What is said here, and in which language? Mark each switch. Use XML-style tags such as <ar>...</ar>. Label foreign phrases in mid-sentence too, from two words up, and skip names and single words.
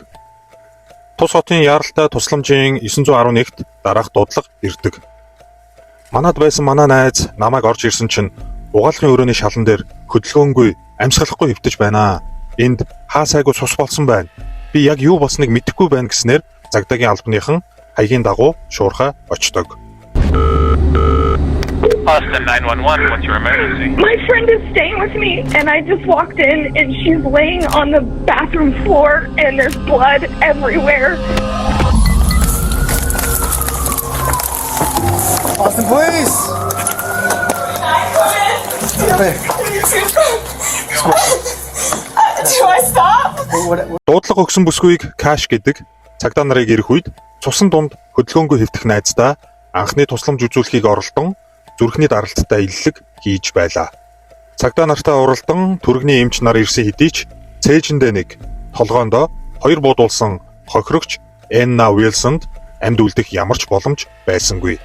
<mn>Тус хотын яаралтай тусламжийн 911-т дараах дуудлага ирдэг. Манад байсан манай найз намайг орж ирсэн чинь угаалгын өрөөний шалан дээр хөдөлгөөнгүй амьсгалахгүй хөвтөж байна. Энд хаасайгүй цус болсон байна. Би яг юу болсныг мэдэхгүй байна гэснээр Загдагийн албаныхан хаягийн дагуу шуурхай очдог.</mn> <en>Austin 911, what's your emergency? My friend is staying with me, and I just walked in, and she's laying on the bathroom floor, and there's blood everywhere. Austin, please! Do I stop?</en> <mn>Дуудлага өгсөн бүсгүйг Каш гэдэг цагдаа нарыг ирэх үед цусан дунд хөдөлгөөнгүй хэвтэх найздаа анхны тусламж үзүүлэхийг оролдон зүрхний даралттай иллэг хийж байлаа. Цагдаа нартай уралдан түргэний эмч нар ирсэн хэдий ч цээжиндээ нэг толгоондоо хоёр буудуулсан хохирогч Энна Уилсонд амьд үлдэх ямар ч боломж байсангүй.</mn>